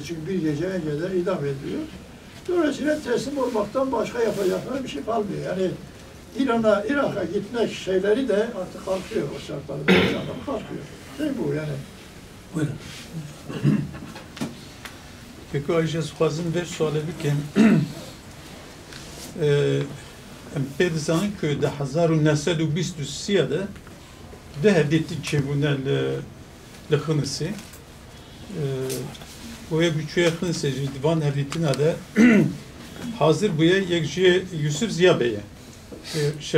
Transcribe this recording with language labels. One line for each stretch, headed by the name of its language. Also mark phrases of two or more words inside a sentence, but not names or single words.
Turkish: Çünkü bir gece önceden idam ediliyor. Dolayısıyla teslim olmaktan başka yapacakları bir şey kalmıyor. Yani Irak'a gitmek şeyleri de artık kalkıyor o şartlarda. İnsanlar kalkıyor. Şey bu yani. Buyurun. Peki Ayşe Suaz'ın bir sualı bikin.
Kurdish: Pê dizanin ku di 1923 de hevdêtî çêbûne li Xinîsê û yek biçûya Xinîsê jî divan hevdîtina de hazır bûye yek jî Yusuf Ziya Bey'e Şeyh